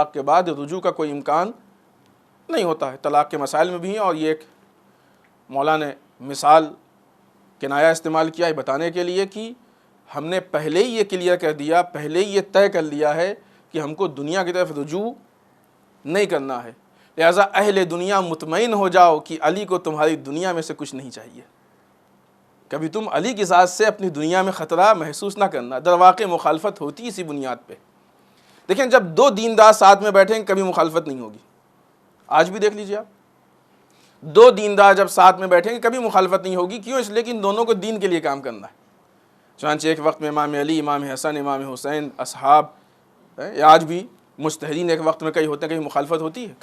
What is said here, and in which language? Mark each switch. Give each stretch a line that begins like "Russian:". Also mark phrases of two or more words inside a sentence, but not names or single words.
Urdu: دی تو اس طلاق کے بعد رجوع کا کوئی امکان نہیں ہوتا ہے، طلاق کے مسائل میں بھی ہیں، اور یہ ایک مولا نے مثال کنایا استعمال کیا ہے بتانے کے لیے کہ ہم نے پہلے ہی یہ کلیئر کر دیا، پہلے ہی یہ طے کر لیا ہے کہ ہم کو دنیا کی طرف رجوع نہیں کرنا ہے، لہٰذا اہل دنیا مطمئن ہو جاؤ کہ علی کو تمہاری دنیا میں سے کچھ نہیں چاہیے، کبھی تم علی کی ذات سے اپنی دنیا میں خطرہ محسوس نہ کرنا۔ در واقع مخالفت ہوتی اسی بنیاد پہ۔ دیکھیں جب دو دیندار ساتھ میں بیٹھیں کبھی مخالفت نہیں ہوگی، آج بھی دیکھ لیجیے آپ، دو دیندار جب ساتھ میں بیٹھیں گے کبھی مخالفت نہیں ہوگی، کیوں؟ اس لیے کہ ان دونوں کو دین کے لیے کام کرنا ہے۔ چنانچہ ایک وقت میں امام علی، امام حسن، امام حسین، اصحاب، آج بھی مجتہدین ایک وقت میں کئی ہوتے ہیں، کبھی مخالفت ہوتی ہے؟